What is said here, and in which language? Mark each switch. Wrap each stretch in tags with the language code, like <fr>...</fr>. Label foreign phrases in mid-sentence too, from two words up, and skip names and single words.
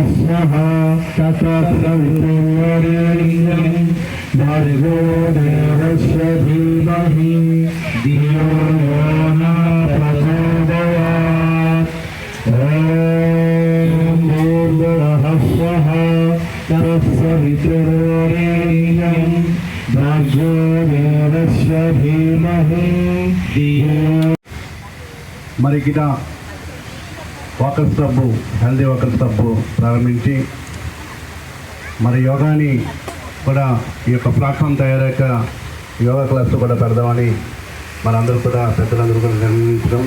<sa>भर्गो देवस्य धीमहि धियो यो न प्रचोदयात्। ॐ भूर्भुवः स्वः तत्सवितुर्वरेण्यं भर्गो देवस्य धीमहि धियो।</sa> <te>మరి గిట</te> <en>walkers club healthy walkers club</en> <te>ప్రారంభించి మరి యోగాని కూడా ఈ యొక్క ప్లాట్ఫామ్ తయారయ్యాక</te> <en>yoga class</en> <te>కూడా పెడదామని మనందరూ కూడా పెద్దలందరూ కూడా నిర్ణయించడం.</te>